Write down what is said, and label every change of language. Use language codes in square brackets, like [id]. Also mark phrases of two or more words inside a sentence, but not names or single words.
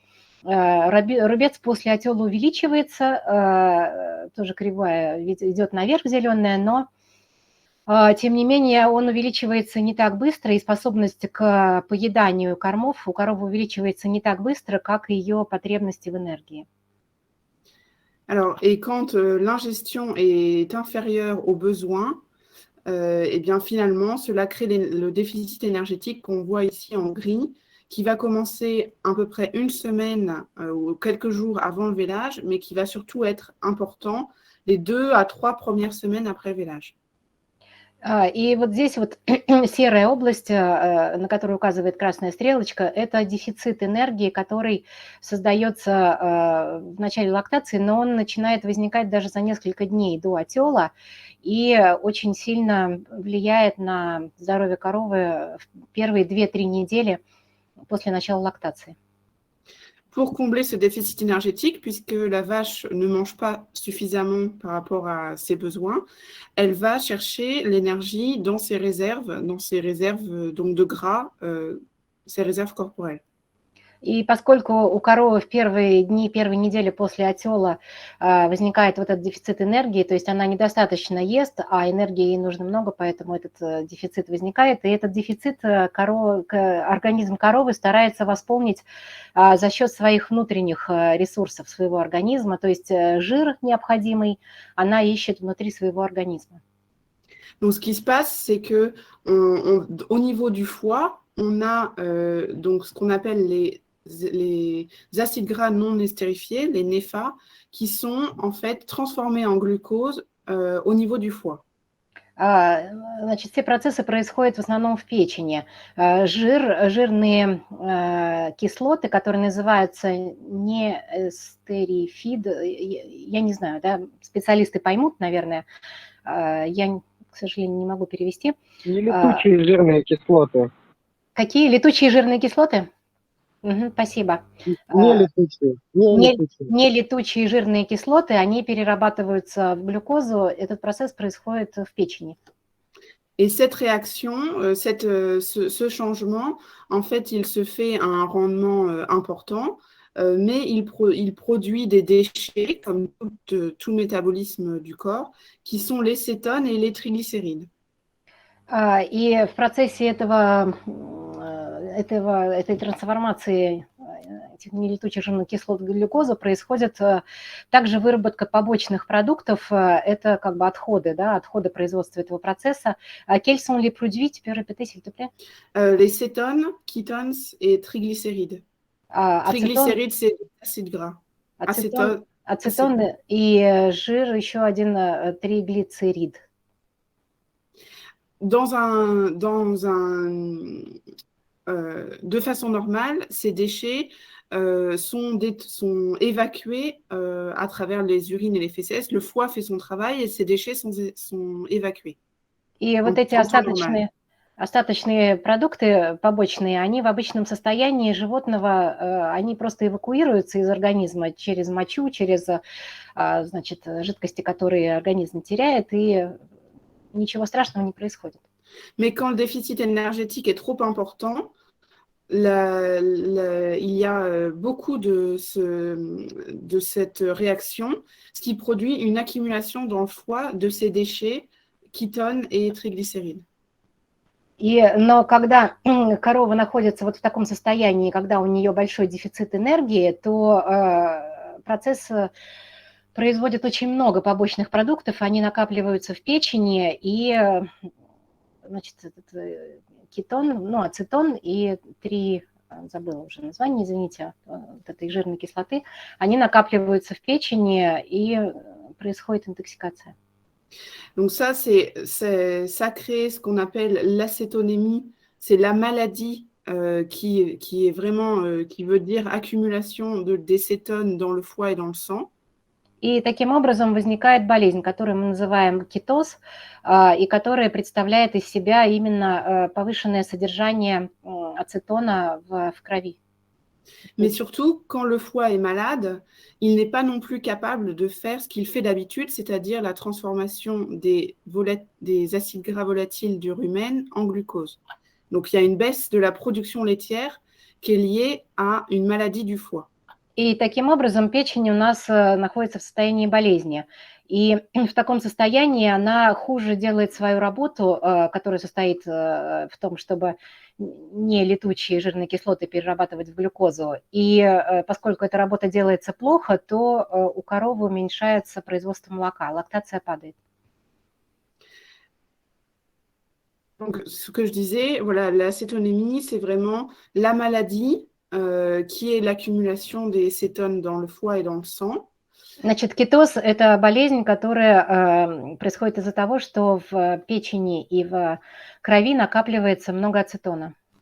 [ru] Рубец после отела увеличивается, тоже кривая идет наверх зеленая, но тем не менее он увеличивается не так быстро, и способность к поеданию кормов у коровы увеличивается не так быстро, как и ее потребности в энергии. [fr] Alors, et quand l'ingestion est inférieure aux besoins, et bien finalement, cela crée le déficit énergétique qu'on voit ici en gris, qui va commencer à peu près une semaine ou quelques jours avant le vélage, mais qui va surtout être important les 2 à 3 premières semaines après le vélage. [ru] И вот здесь вот серая область, на которую указывает красная стрелочка, это дефицит энергии, который создается в начале лактации, но он начинает возникать даже за несколько дней до отела и очень сильно влияет на здоровье коровы в первые 2-3 недели после начала лактации. [fr] Pour combler ce déficit énergétique, puisque la vache ne mange pas suffisamment par rapport à ses besoins, elle va chercher l'énergie dans ses réserves donc de gras, ses réserves corporelles. [ru] И поскольку у коровы в первые дни, первые недели после отела возникает вот этот дефицит энергии, то есть она недостаточно ест, а энергии ей нужно много, поэтому этот дефицит возникает. И этот дефицит организм коровы старается восполнить за счет своих внутренних ресурсов своего организма, то есть жир необходимый она ищет внутри своего организма. [fr] Donc, ce qui se passe, c'est que au niveau du foie, on a donc ce qu'on appelle les acides gras non estérifiés, les NEFA, qui sont en fait transformés en glucose au niveau du foie. [ru] Значит, все процессы происходят в основном в печени. Жирные кислоты, которые называются неэстерифид, я не знаю, да, специалисты поймут, наверное, я, к сожалению, не могу перевести. Нелетучие жирные кислоты. Какие? Летучие жирные кислоты? Спасибо. Нелетучие жирные кислоты, они перерабатываются в глюкозу. Этот процесс происходит в печени. [fr] Et cette réaction, ce changement, en fait, il se fait à un rendement important, mais il produit des déchets, comme tout métabolisme du corps, qui sont les cétones et les triglycérides. [ru] И в процессе этой трансформации этих нелетучих жирных кислот в глюкозу происходит также выработка побочных продуктов, это как бы отходы, да, отходы производства этого процесса. [fr] Quels sont les produits, tu peux répéter s'il te plaît? Les cétones, ketones et triglycérides. Triglycérides, c'est des acides gras. [ru] Ацетон и жир, еще один триглицерид. [fr] De façon normale, ces déchets sont évacués à travers les urines et les féces. Le foie fait son travail et ces déchets sont évacués. [ru] И вот эти остаточные продукты побочные, они в обычном состоянии животного, они просто эвакуируются из организма через мочу, через, значит, жидкости, которые организм теряет, и ничего страшного не происходит. [fr] Mais quand le déficit énergétique est trop important, il y a beaucoup de cette réaction, ce qui produit une accumulation dans le foie de ces déchets, kétones et triglycérides. [ru] Но когда корова находится вот в таком состоянии, когда у нее большой дефицит энергии, то процесс производит очень много побочных продуктов, они накапливаются в печени, и, значит, этот кетон, ну, ацетон и забыла уже название, извините, вот этой жирной кислоты, они накапливаются в печени, и происходит интоксикация. [fr] Donc ça, ça crée ce qu'on appelle l'acétonémie. C'est la maladie qui est vraiment, qui veut dire accumulation des cétones dans le foie et dans le sang. [ru] И таким образом возникает болезнь, которую мы называем кетоз, и которая представляет из себя именно повышенное содержание ацетона в крови. [fr] Mais surtout, quand le foie est malade, il n'est pas non plus capable de faire ce qu'il fait d'habitude, c'est-à-dire la transformation des acides gras volatiles du rumen en glucose. Donc, il y a une baisse de la production laitière qui est liée à une maladie du foie. [ru] И таким образом печень у нас находится в состоянии болезни. И в таком состоянии она хуже делает свою работу, которая состоит в том, чтобы не летучие жирные кислоты перерабатывать в глюкозу. И поскольку эта работа делается плохо, то у коровы уменьшается производство молока, лактация падает. [fr] Donc, ce que je disais, voilà, l'acétonémie, c'est vraiment la maladie qui est l'accumulation des cétones dans le foie et dans le sang. [ru] Значит, кетоз – это болезнь, которая происходит из-за того, что в печени и в крови накапливается много ацетона.